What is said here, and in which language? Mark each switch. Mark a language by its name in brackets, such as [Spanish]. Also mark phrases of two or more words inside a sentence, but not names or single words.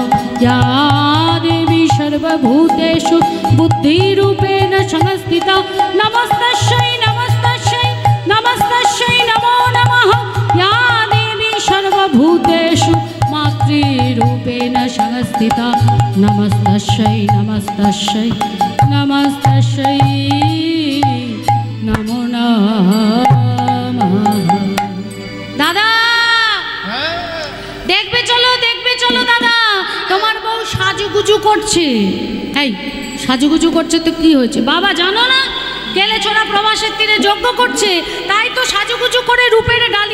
[Sanskrit] या देवी सर्वभूतेषु बुद्धिरूपेण संस्थिता नमस्तस्यै नमस्तस्यै नमस्तस्यै नमो नमः। या देवी सर्वभूतेषु मातृरूपेण संस्थिता नमस्तस्यै नमस्तस्यै नमस्तस्यै नमो नमः। [Bangla] দাদা দেখবে চলো দাদা, তোমার বউ সাজুগুজু করছে। এই সাজুগুজু করছে তো কি হয়েছে বাবা জানো না? কেলে ছোড়া প্রভাসের তীরে যজ্ঞ করছে, তাই তো সাজুগুজু করে রূপের ডালি।